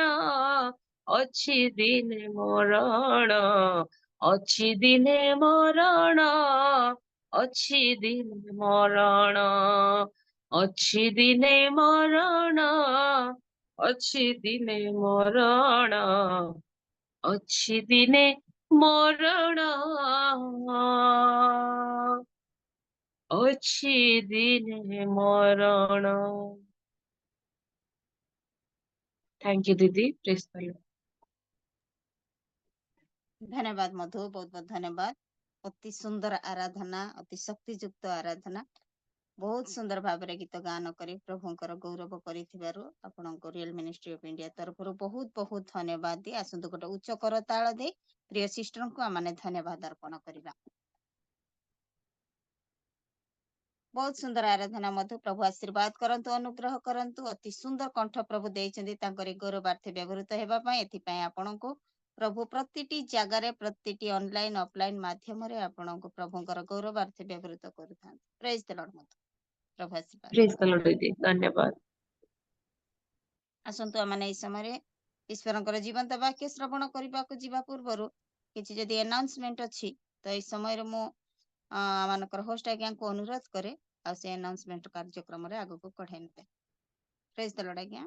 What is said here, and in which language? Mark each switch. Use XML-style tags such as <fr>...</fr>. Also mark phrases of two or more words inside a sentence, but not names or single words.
<or>ଅଛି ଦିନେ ମରଣ ଅଛି ଦିନେ ମରଣ ଅଛି ଦିନେ ମରଣ ଅଛି ଦିନେ ମରଣ ଅଛି ଦିନେ ମରଣ ଅଛି ଦିନେ ମରଣ ଅଛି ଦିନେ ମରଣ</or> <en>thank you</en> <hi>दीदी प्रेस कर लो</hi> <or>ଧନ୍ୟବାଦ ମଧୁ, ବହୁତ ବହୁତ ଧନ୍ୟବାଦ। ଅତି ସୁନ୍ଦର ଆରାଧନା, ଅତି ଶକ୍ତିଯୁକ୍ତ ଆରାଧନା, ବହୁତ ସୁନ୍ଦର ଭାବରେ ଗୀତ ଗାନ କରି ପ୍ରଭୁଙ୍କର ଗୌରବ କରିଥିବାରୁ ଆପଣଙ୍କୁ ରିଏଲ ମିନିଷ୍ଟ୍ରି ଅଫ ଇଣ୍ଡିଆ ତରଫରୁ ବହୁତ ବହୁତ ଧନ୍ୟବାଦ ଦିଏ। ଆସନ୍ତୁ ଗୋଟେ ଉଚ୍ଚ କରତାଳ ଦେଇ ପ୍ରିୟ ସିଷ୍ଟରଙ୍କୁ ଆମେ ଧନ୍ୟବାଦ ଅର୍ପଣ କରିବା। ବହୁତ ସୁନ୍ଦର ଆରାଧନା ମଧ୍ୟ ପ୍ରଭୁ ଆଶୀର୍ବାଦ କରନ୍ତୁ, ଅନୁଗ୍ରହ କରନ୍ତୁ। ଅତି ସୁନ୍ଦର କଣ୍ଠ ପ୍ରଭୁ ଦେଇଛନ୍ତି ତାଙ୍କରି ଗୌରବାର୍ଥେ ବ୍ୟବହୃତ ହେବା ପାଇଁ। ଏଥିପାଇଁ ଆପଣଙ୍କୁ ପ୍ରଭୁ ପ୍ରତିଟି ଜାଗାରେ, ପ୍ରତିଟି</or> <en>online offline</en> <or>ମାଧ୍ୟମରେ ଆପଣଙ୍କୁ ପ୍ରଭୁଙ୍କର ଗୌରବାର୍ଥେ ବ୍ୟବହୃତ କରୁଥାନ୍ତି।</or> <en>praise the Lord</en> <or>ମଧ୍ୟ ପ୍ରଭୁ ଆଶୀର୍ବାଦ</or> <hi>प्रेस</hi> <or>କରନ୍ତୁ।</or> <hi>कर लो दीदी धन्यवाद</hi> <or>ଆସନ୍ତୁ ଆମେ ଏଇ ସମୟରେ ଈଶ୍ୱରଙ୍କର ଜୀବନ୍ତ ବାକ୍ୟ ଶ୍ରବଣ କରିବାକୁ ଯିବା ପୂର୍ବରୁ କିଛି ଯଦି ଆନାଉନ୍ସମେଣ୍ଟ ଅଛି ତ ଏଇ ସମୟରେ ମୁଁ ମାନଙ୍କର ହୋଷ୍ଟ ଆଜ୍ଞାଙ୍କୁ ଅନୁରୋଧ କରେ ଆଉ ସେ ଆନାଉନ୍ସମେଣ୍ଟ କାର୍ଯ୍ୟକ୍ରମରେ ଆଗକୁ କଢାଇ ନେବେ।</or> <en>praise the Lord ଆଜ୍ଞା।</en>